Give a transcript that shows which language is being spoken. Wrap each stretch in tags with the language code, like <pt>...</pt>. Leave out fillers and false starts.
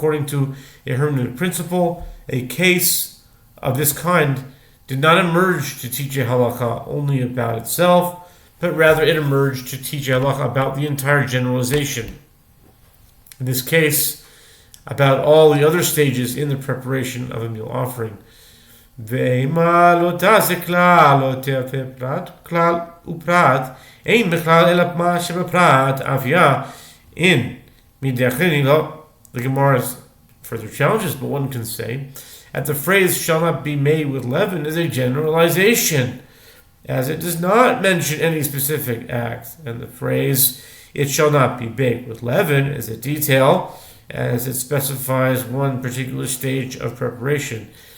<en>According to a hermeneutic principle, a case of this kind did not emerge to teach a halakha only about itself, but rather it emerged to teach a halakha about the entire generalization. In this case, about all the other stages in the preparation of a meal offering.</en> <he>ואימה לא תעשה כלל, לא תהווה פרט, כלל ופרט, אין בכלל אלא מה שבפרט, אביה, in מדאחריני לא.</he> <en>The Gemara further challenges, but one can say, that the phrase shall not be made with leaven is a generalization, as it does not mention any specific act, and the phrase it shall not be baked with leaven is a detail, as it specifies one particular stage of preparation.</en>